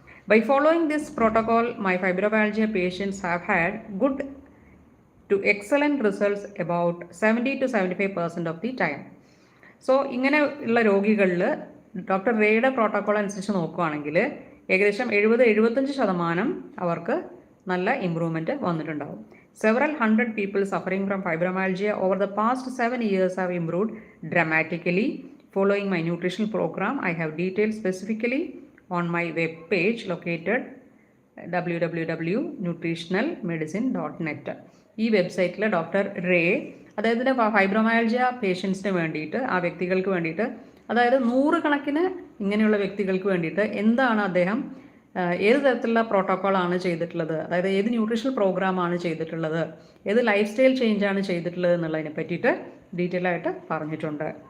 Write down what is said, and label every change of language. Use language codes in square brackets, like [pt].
[en] By following this protocol my fibromyalgia patients have had good to excellent results about 70 to 75% of the time. [ml] So ഇങ്ങനെ ഉള്ള രോഗികളിൽ doctor റേയുടെ protocol അനുസരിച്ച് നോക്കുകയാണെങ്കിൽ ഏകദേശം 70-75% അവർക്ക് നല്ല ഇമ്പ്രൂവ്മെൻറ്റ് വന്നിട്ടുണ്ടാവും. [en] Several hundred people suffering from fibromyalgia over the past 7 years have improved dramatically. Following my nutritional program, I have detailed specifically on my web page located www.nutritionalmedicine.net. [ml] ഈ വെബ്സൈറ്റിൽ ഡോക്ടർ റേ, അതായത് fibromyalgia പേഷ്യൻസിന് വേണ്ടിയിട്ട്, ആ വ്യക്തികൾക്ക് വേണ്ടിയിട്ട്, അതായത് 100 കണക്കിന് ഇങ്ങനെയുള്ള വ്യക്തികൾക്ക് വേണ്ടിയിട്ട് എന്താണ് അദ്ദേഹം ഏത് തരത്തിലുള്ള പ്രോട്ടോക്കോളാണ് ചെയ്തിട്ടുള്ളത്, അതായത് ഏത് ന്യൂട്രീഷണൽ പ്രോഗ്രാമാണ് ചെയ്തിട്ടുള്ളത്, ഏത് ലൈഫ് സ്റ്റൈൽ ചേഞ്ചാണ് ചെയ്തിട്ടുള്ളത് എന്നുള്ളതിനെ പറ്റിയിട്ട് ഡീറ്റെയിൽ ആയിട്ട് പറഞ്ഞിട്ടുണ്ട്.